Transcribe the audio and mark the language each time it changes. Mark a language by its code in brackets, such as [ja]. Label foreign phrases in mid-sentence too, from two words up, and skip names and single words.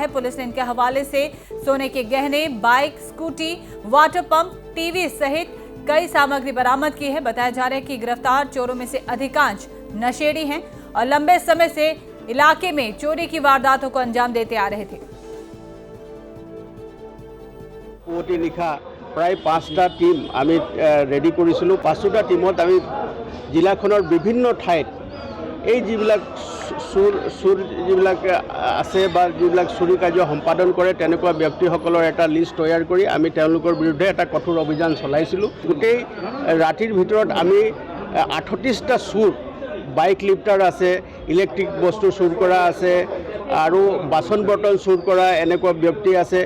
[hi] पुलिस ने इनके हवाले से सोने के गहने, बाइक, स्कूटी, वाटर पंप, टीवी सहित कई सामग्री बरामद की है। बताया जा रहा है कि गिरफ्तार चोरों में से अधिकांश नशेड़ी हैं और लंबे समय से इलाके में चोरी की वारदातों को अंजाम देते आ रहे थे। [as] প্ৰায় 5টা টীম আমি ৰেডী কৰিছিলো। 5টা টীমত আমি জিলাখনৰ বিভিন্ন ঠাইত এই যিবিলাক চুৰ যিবিলাক আছে বা যিবিলাক চুৰি কাৰ্য সম্পাদন কৰে তেনেকুৱা ব্যক্তিসকলৰ এটা লিষ্ট তৈয়াৰ কৰি আমি তেওঁলোকৰ বিৰুদ্ধে এটা কঠোৰ অভিযান চলাইছিলোঁ। গোটেই ৰাতিৰ ভিতৰত আমি 38টা চুৰ, বাইক লিফ্টাৰ আছে, ইলেক্ট্ৰিক বস্তু চুৰ কৰা আছে আৰু বাচন বৰ্তন চুৰ কৰা এনেকুৱা ব্যক্তি আছে।